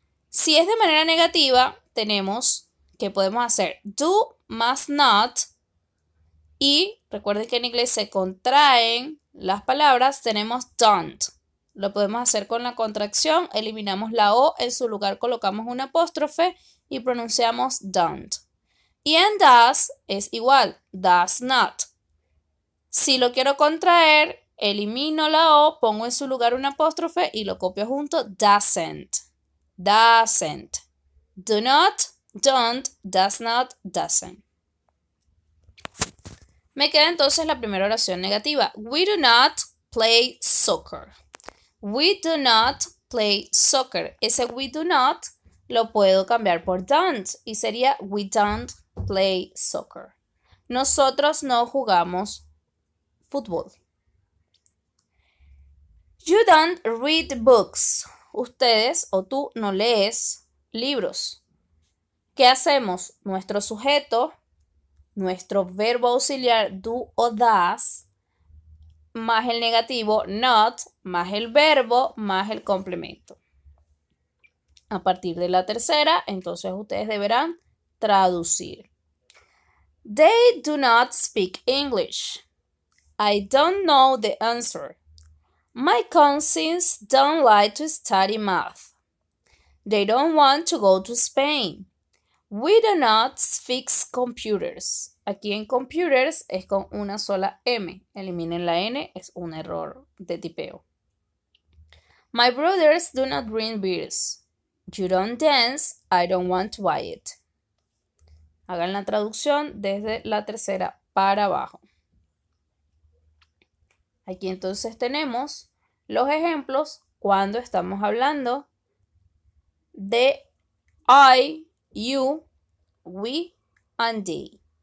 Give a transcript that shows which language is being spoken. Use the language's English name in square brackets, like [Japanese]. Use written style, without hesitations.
[Spanish] Si es de manera negativa, tenemos que podemos hacer do más not y recuerden que en inglés se contraen las palabras, tenemos don't. Lo podemos hacer con la contracción, eliminamos la o, en su lugar colocamos un apóstrofe y pronunciamos don't. Y en does es igual, does not. Si lo quiero contraer, elimino la o, pongo en su lugar un apóstrofe y lo copio junto, doesn't. Doesn't. Do not, don't, does not, doesn't. Me queda entonces la primera oración negativa. We do not play soccer. [English] We do not play soccer. Ese we do not lo puedo cambiar por don't y sería we don't play soccer. [Spanish] Nosotros no jugamos fútbol. You don't read books. Ustedes o tú no lees libros. ¿Qué hacemos? Nuestro sujeto, nuestro verbo auxiliar do o das, más el negativo not, más el verbo, más el complemento. A partir de la tercera, entonces ustedes deberán traducir. [English] They do not speak English. I don't know the answer. My cousins don't like to study math. They don't want to go to Spain. We do not fix computers. [Spanish] Aquí en computers es con una sola M. Eliminen la N, es un error de tipeo. [English] My brothers do not drink beers. You don't dance. I don't want to buy it. [Spanish] Hagan la traducción desde la tercera para abajo. Aquí entonces tenemos los ejemplos cuando estamos hablando de I, you, we, and they.